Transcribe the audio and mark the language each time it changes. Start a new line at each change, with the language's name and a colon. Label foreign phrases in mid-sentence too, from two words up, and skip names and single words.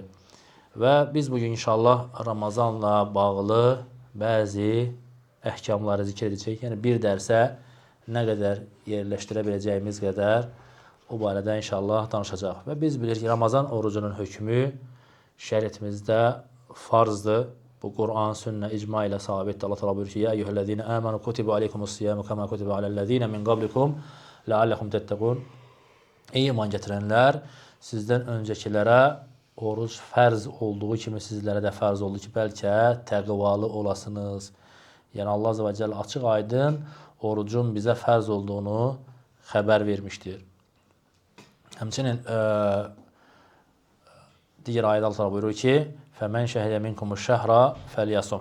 Azerbaijani: Və biz bugün inşallah Ramazanla bağlı bəzi əhkamları zikr edəcəyik. Yəni, bir dərsə nə qədər yerləşdirə biləcəyimiz qədər o barədə inşallah danışacaq. Və biz bilirik ki, Ramazan orucunun hökmü şəriətimizdə farzdır. Bu Quran, sünnə, icma ilə sabitdir. Allah təala buyurur ki:
Arabic: "يا أيها الذين آمنوا كتب عليكم الصيام كما كتب على الذين من قبلكم لعلكم تتقون."
Azerbaijani: Ey iman gətirənlər, sizdən öncəkilərə oruc fərz olduğu kimi sizlərə də fərz oldu ki, bəlkə təqvalı olasınız. Yəni Allah Azza və Cəllə açıq-aydın orucun bizə fərz olduğunu xəbər vermişdir. Həmçinin digər ayədə Allah buyurur ki:
Arabic: "فمن شهد منكم الشهر فليصمه."